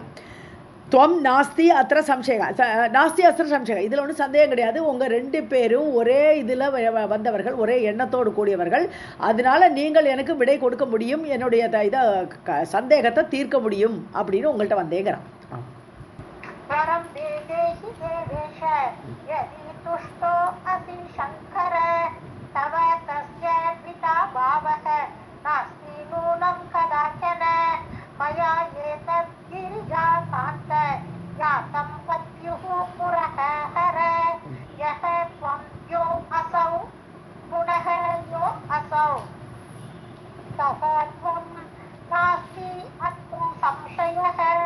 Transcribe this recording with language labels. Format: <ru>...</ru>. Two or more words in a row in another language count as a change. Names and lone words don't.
<sa>त्वं नास्ति अत्र संशयः नास्ति अत्र संशयः,</sa> <ta>இதில் ஒன்றும் சந்தேகம் கிடையாது. உங்கள் ரெண்டு பேரும் ஒரே இதில் வந்தவர்கள், ஒரே எண்ணத்தோடு கூடியவர்கள். அதனால நீங்கள் எனக்கு விடை கொடுக்க முடியும், என்னுடைய இதை சந்தேகத்தை தீர்க்க முடியும் அப்படின்னு உங்கள்கிட்ட வந்தேங்கிறான்.</ta> <sa>मया एतत् गिरिजाकान्त ज्ञातं पत्युः पुरः हर यः त्वं यो असौ पुनः यो असौ सः त्वं नास्ति अत्र संशयः.</sa>